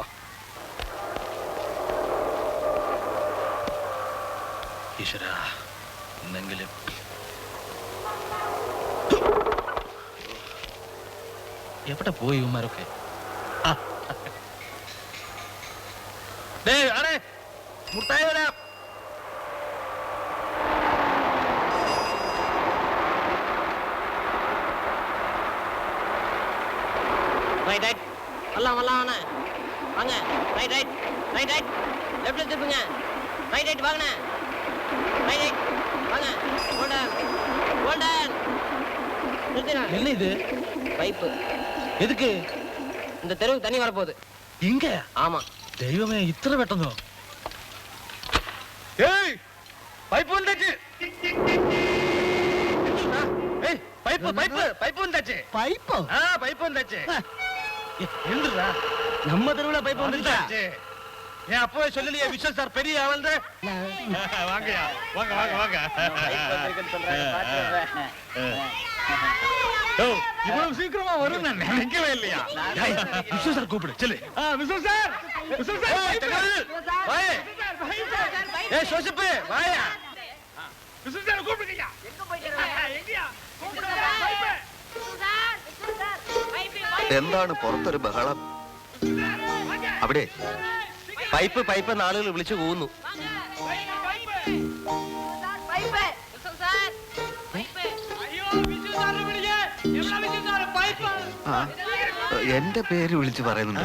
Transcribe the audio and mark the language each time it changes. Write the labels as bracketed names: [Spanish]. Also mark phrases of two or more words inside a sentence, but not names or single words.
[Malayalam] ഈശ്വര, എന്തെങ്കിലും എവിടെ പോയി ഇവന്മാരൊക്കെ? മുട്ടായി വരാം. [Tamil] வாங்க, ரைட் ரைட் ரைட் ரைட், லெஃப்ட்ல திருப்புங்க, ரைட் ரைட் வாங்க, ரைட் ரைட் வாங்க, கோல்டன் கோல்டன். என்ன இது? பைப்பு. எதுக்கு? இந்த தெருவுக்கு தண்ணி வரப்போகுது. இங்க? ஆமா. [Malayalam] ദൈവമേ, ഇത്ര പെട്ടെന്നോ? ഏയ്, പൈപ്പ് വந்தாச்சு. ഏയ്, പൈപ്പ് പൈപ്പ് പൈപ്പ് വந்தாச்சு. പൈപ്പ്? ആ, പൈപ്പ് വந்தாச்சு. എന്തുടാ? [Tamil] நம்ம தெருவுல பைப் வந்துருச்சு. ஏன் அப்பவே சொல்லலையே விஸ்வ சார் பெரிய ஆளுன்னு? வாங்கயா, வாங்க வாங்க வாங்க. இவ்வளவு சீக்கிரமா வரும் நான் நினைக்கவே இல்லையா? விஸ்வ சார் கூப்பிடு, சொல்லு. விஸ்வ சார், விஸ்வ சார், வாயே. ஏய் சோசிப்பு, வாயா. விஸ்வ சார் கூப்பிடுங்கயா. எங்க போயிட்டீங்க? எங்கயா? கூப்பிடுங்க, பைப். விஸ்வ சார், விஸ்வ சார், பைப். [Malayalam] എന്താണ് പുറത്തൊരു ബഹളം? അവിടെ പൈപ്പ് പൈപ്പ് എന്ന് ആളുകൾ വിളിച്ചു കൂവുന്നു. എന്റെ പേര് വിളിച്ചു പറയുന്നുണ്ട്.